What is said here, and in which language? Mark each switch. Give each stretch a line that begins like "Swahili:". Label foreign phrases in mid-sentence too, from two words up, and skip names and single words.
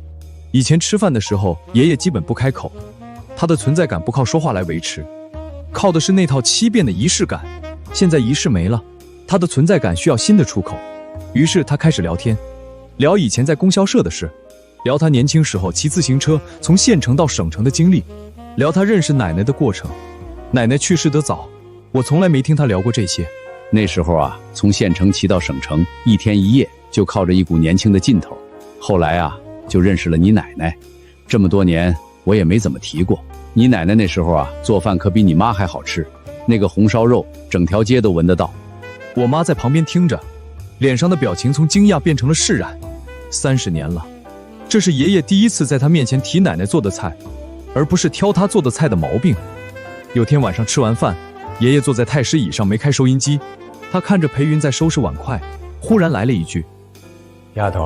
Chinese: 以前吃飯的時候，爺爺基本不開口，他的存在感不靠說話來維持，靠的是那套7遍的儀式感。現在儀式沒了，他的存在感需要新的出口。於是他開始聊天，聊以前在供銷社的事，聊他年輕時候騎自行車從縣城到省城的經歷，聊他認識奶奶的過程。奶奶去世得早，我從來沒聽他聊過這些。那時候啊，從縣城騎到省城，1天1夜就靠着一股年輕的勁頭。後來啊，就認識了你奶奶，這麼多年我也沒怎麼提過。你奶奶那時候啊，做飯可比你媽還好吃，那個紅燒肉整條街都聞得到。我媽在旁邊聽着，臉上的表情從驚訝變成了釋然。30年了，這是爺爺第一次在她面前提奶奶做的菜，而不是挑她做的菜的毛病。有天晚上吃完飯，爺爺坐在太師椅上沒開收音機，他看着裴雲在收拾碗筷，忽然來了一句：“ 丫頭。”